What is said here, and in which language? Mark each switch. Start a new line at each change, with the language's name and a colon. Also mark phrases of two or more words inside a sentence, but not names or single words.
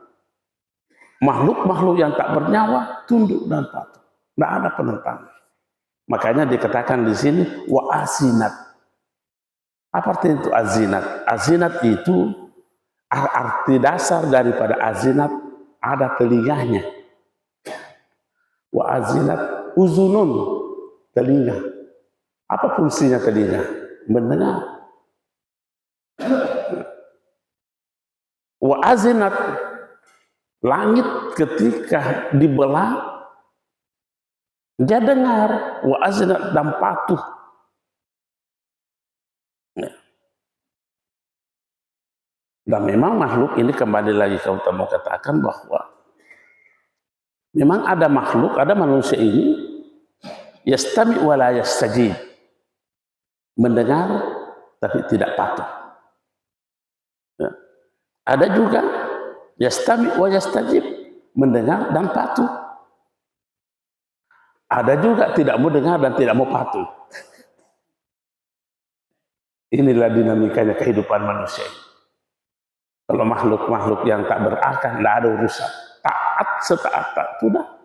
Indonesian: Makhluk-makhluk yang tak bernyawa tunduk dan patuh. Tidak ada penentang. Makanya dikatakan di sini
Arabic: وأذنت.
Indonesian: Apa arti itu azinat? Azinat itu arti dasar daripada azinat ada telinganya.
Arabic: وأذنت أذن,
Indonesian: telinga. Apa fungsinya telinga? Mendengar.
Arabic: وأذنت,
Indonesian: langit ketika dibelah dia dengar.
Arabic: وأذنت,
Indonesian: dan patuh. Dan memang makhluk ini kembali lagi kalau kita mau katakan bahwa memang ada makhluk, ada manusia ini
Arabic: يستمع ولا يستجيب,
Indonesian: mendengar tapi tidak patuh. Ya. Ada juga
Arabic: يستمع ويستجيب,
Indonesian: mendengar dan patuh. Ada juga tidak mau dengar dan tidak mau patuh. Inilah dinamikanya kehidupan manusia. Kalau makhluk-makhluk yang tak berakal, tidak ada urusan. Taat setaat sudah.